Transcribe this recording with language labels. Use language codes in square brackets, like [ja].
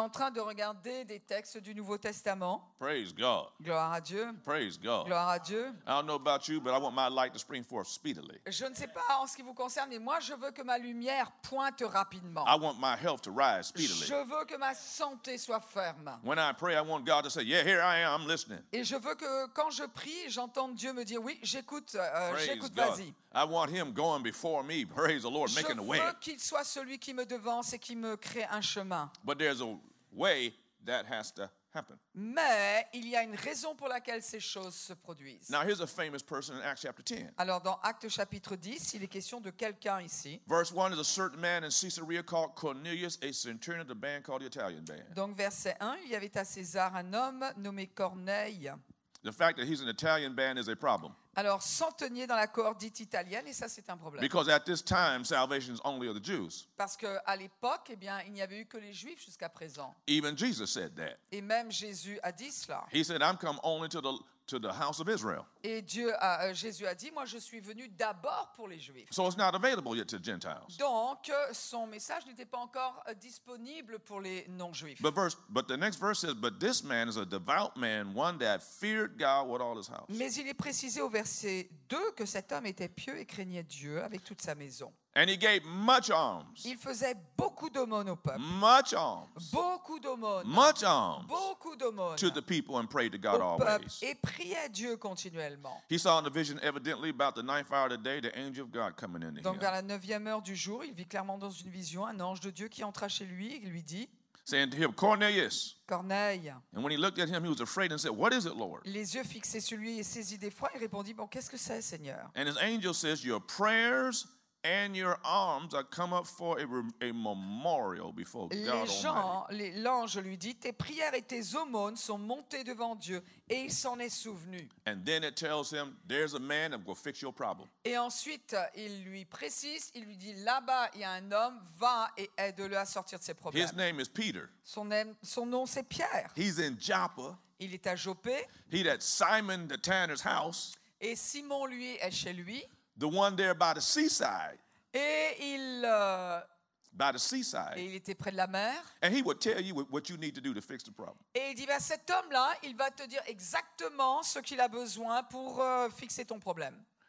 [fr] en train de regarder des textes du Nouveau Testament. [en] Praise God. [fr] Gloire à Dieu. [en] Praise God. [fr] Gloire à Dieu. [en] I don't know about you, but I want my light to spring forth speedily. [fr] Je ne sais pas en ce qui vous concerne, mais moi, je veux que ma lumière pointe rapidement. [en] I want my health to rise speedily. [fr] Je veux que ma santé soit ferme. [en] When I pray, I want God to say, yeah, here I am, I'm listening. [fr] Et je veux que quand je prie, j'entende Dieu me dire, oui, j'écoute, [en] Praise [fr] j'écoute, [en] God. [fr] vas-y. [en] I want him going before me. Praise the Lord, [fr] Je [en] making a way. [fr] veux qu'il soit celui qui me devance et qui me crée un chemin. [en] But there's a way that has to happen. [fr] Mais il y a une raison pour laquelle ces choses se produisent. [en] Now, here's a famous person in Acts chapter 10. [fr] Alors, dans Acte chapitre 10, il est question de quelqu'un ici. [en] Verse 1 is a certain man in Caesarea called Cornelius, a centurion of the band called the Italian band. [fr] Donc, verset 1, il y avait à César un homme nommé Corneille. [en] The fact that he's an Italian band is a problem [fr] Alors, centenier dans la cohorte dite italienne, et ça, c'est un problème. [en] because at this time, salvation is only of the Jews. [fr] Parce qu'à l'époque, eh bien, il n'y avait eu que les Juifs jusqu'à présent. [en] Even Jesus said that. [fr] Et même Jésus a dit cela. [en] He said, I'm come only to the house of Israel. [fr] Et Jésus a dit, moi, je suis venu d'abord pour les Juifs. [en] So it's not available yet to Gentiles. [fr] Donc, son message n'était pas encore disponible pour les non-juifs. [en] But the next verse says, but this man is a devout man, one that feared God with all his house. [fr] Mais il est précisé au verset 2 que cet homme était pieux et craignait Dieu avec toute sa maison. [en] And he gave much alms. [fr] Il faisait beaucoup d'aumônes au peuple. [en] Much alms. [fr] Beaucoup d'aumônes. [en] Much alms [fr] Beaucoup d'aumônes [en] to the people and prayed to God [fr] au peuple [en] always. [fr] et priait Dieu continuellement. [en] He saw in the vision evidently about the 9th hour of the day, the angel of God coming into [fr] Donc vers [en] him, [fr] la 9e heure du jour, il vit clairement dans une vision un ange de Dieu qui entra chez lui et lui dit, [en] saying to him, Cornelius. [fr] Corneille. [en] And when he looked at him, he was afraid and said, what is it, Lord? [fr] Les yeux fixés sur lui et saisi d'effroi, il répondit, bon, qu'est-ce que c'est, Seigneur? [en] And his angel says, your prayers and your arms are come up for a memorial before God Almighty. [fr] L'ange lui dit, tes prières et tes aumônes sont montées devant Dieu, et il s'en est souvenu. [en] And then it tells him, there's a man that will fix your problem. [fr] Et ensuite, il lui précise, il lui dit, là-bas, il y a un homme, va et aide-le à sortir de ses problèmes. [en] His name is Peter. [fr] Son nom, c'est Pierre. [en] He's in Joppa. [fr] Il est à Joppé, [en] He's at Simon the tanner's house, [fr] et Simon, lui, est chez lui. [en] the one there by the seaside. [fr] Et [en] By the seaside. [fr] il était près de la mer. [en] And he would tell you what you need to do to fix the problem. [fr] Et il dit, ben, cet homme-là, il va te dire exactement ce qu'il a besoin pour fixer ton problème.